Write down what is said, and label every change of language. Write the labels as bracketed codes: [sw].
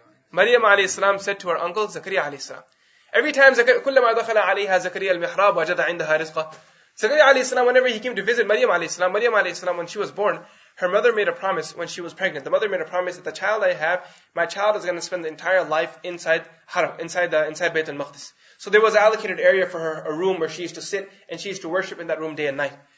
[en] Maryam alayhi salam said to her uncle Zakaria alayhi salam. Every time [ar] كلما دخل عليها زكريا المحراب وجد عندها رزقا. [en] Zakaria alayhi salam, whenever he came to visit Maryam alayhi salam, when she was born, her mother made a promise when she was pregnant. The mother made a promise that the child I have, my child is going to spend the entire life inside Haram, inside Bayt al-Maqdis. So there was an allocated area for her, a room where she used to sit and she used to worship in that room day and night.